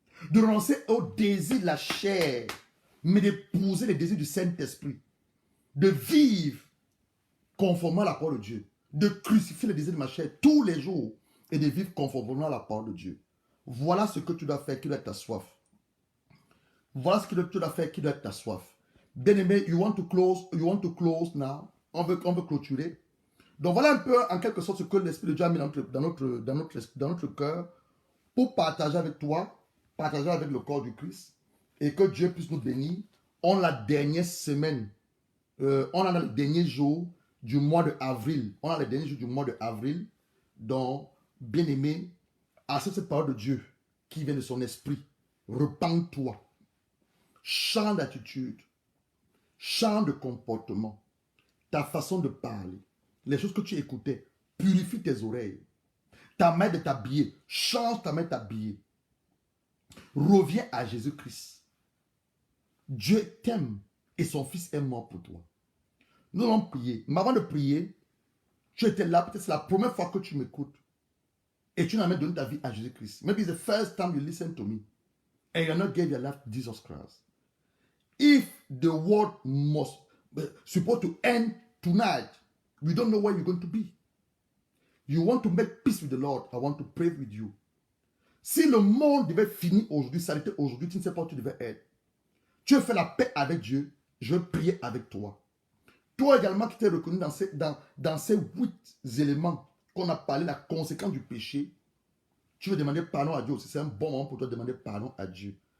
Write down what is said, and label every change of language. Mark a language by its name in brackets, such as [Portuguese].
[French] De renoncer au désir de la chair, mais d'épouser les désirs du Saint-Esprit. De vivre conformément à la parole de Dieu. De crucifier les désirs de ma chair tous les jours et de vivre conformément à la parole de Dieu. Voilà ce que tu dois faire qui doit être ta soif. Voilà ce que tu dois faire qui doit être ta soif. Bien aimé, [English] you want to close now. [French] On veut clôturer. Donc voilà un peu en quelque sorte ce que l'Esprit de Dieu a mis dans notre cœur pour partager avec toi, partager avec le corps du Christ et que Dieu puisse nous bénir. On a la dernière semaine, on a les derniers jours du mois de avril. On a les derniers jours du mois de avril. Donc, bien aimé, accepte cette parole de Dieu qui vient de son esprit. Repends-toi. Change d'attitude. Change de comportement. Ta façon de parler. Les choses que tu écoutais. Purifie tes oreilles. Ta manière de t'habiller. Change ta manière de t'habiller. Reviens à Jésus-Christ. Dieu t'aime et son Fils est mort pour toi. Nous allons prier. Mais avant de prier, tu étais là, peut-être c'est la première fois que tu m'écoutes. Et tu n'as jamais donné ta vie à Jésus-Christ. [English] Maybe it's the first time you listen to me. And you not gave your life to Jesus Christ. If the world must supposed to end tonight, we don't know where you're going to be. You want to make peace with the Lord. I want to pray with you. [French] Si le monde devait finir aujourd'hui, s'arrêter aujourd'hui, tu ne sais pas où tu devais être. Tu as fait la paix avec Dieu, je vais prier avec toi. Toi également qui t'es reconnu dans ces 8 éléments qu'on a parlé, la conséquence du péché, tu veux demander pardon à Dieu aussi. C'est un bon moment pour toi de demander pardon à Dieu.